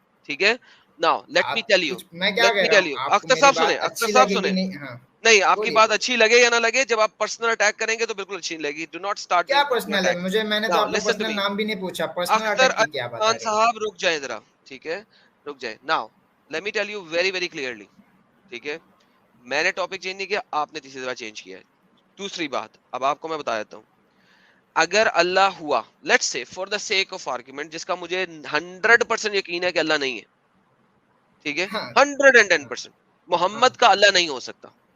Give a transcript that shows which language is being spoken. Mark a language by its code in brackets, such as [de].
[ur] ٹھیک ہے، [en] Now let me tell you. [ur] Akhtar صاحب سنیں. نہیں، آپ کی بات اچھی لگے یا نہ لگے، جب آپ پرسنل اٹیک کریں گے تو بالکل اچھی لگے گی. [en] Do not start. [ur] کیا پرسنل ہے؟ میں نے تو آپ کا پرسنل نام بھی نہیں پوچھا. پرسنل اٹیک کی کیا بات ہے؟ خان صاحب رک جائیں ذرا، ٹھیک ہے رک جائیں. [en] Now let me tell you very very clearly. [ur] ٹھیک ہے، میں نے ٹاپک چینج نہیں کیا، آپ نے تیسری دفعہ چینج کیا ہے. دوسری بات اب آپ کو میں بتا دیتا ہوں. اگر اللہ ہوا، [en] let's say for the sake of argument, [ur] جس کا مجھے 100% یقین ہے کہ اللہ نہیں ہے، ٹھیک ہے 110%، محمد کا اللہ نہیں ہو سکتا.